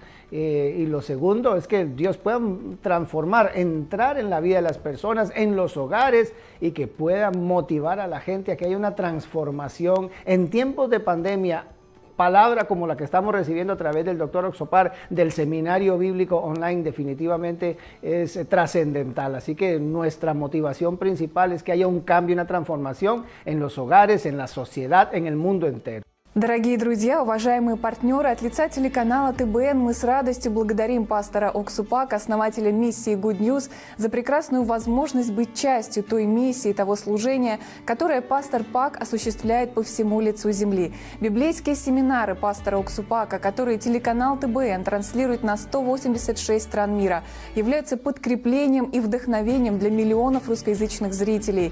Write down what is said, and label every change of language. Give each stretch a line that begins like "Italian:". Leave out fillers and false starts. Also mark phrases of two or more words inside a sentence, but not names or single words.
Spanish: Y lo segundo es que Dios pueda transformar, entrar en la vida de las personas, en los hogares y que pueda motivar a la gente a que haya una transformación en tiempos de pandemia. Palabra como la que estamos recibiendo a través del doctor Oxo Park, del seminario bíblico online, definitivamente es trascendental. Así que nuestra motivación principal es que haya un cambio, una transformación en los hogares, en la sociedad, en el mundo entero.
Russian: Дорогие друзья, уважаемые партнеры, от лица телеканала ТБН мы с радостью благодарим пастора Оксу Пак, основателя миссии Good News, за прекрасную возможность быть частью той миссии, того служения, которое пастор Пак осуществляет по всему лицу земли. Библейские семинары пастора Оксу Пака, которые телеканал ТБН транслирует на 186 стран мира, являются подкреплением и вдохновением для миллионов русскоязычных зрителей.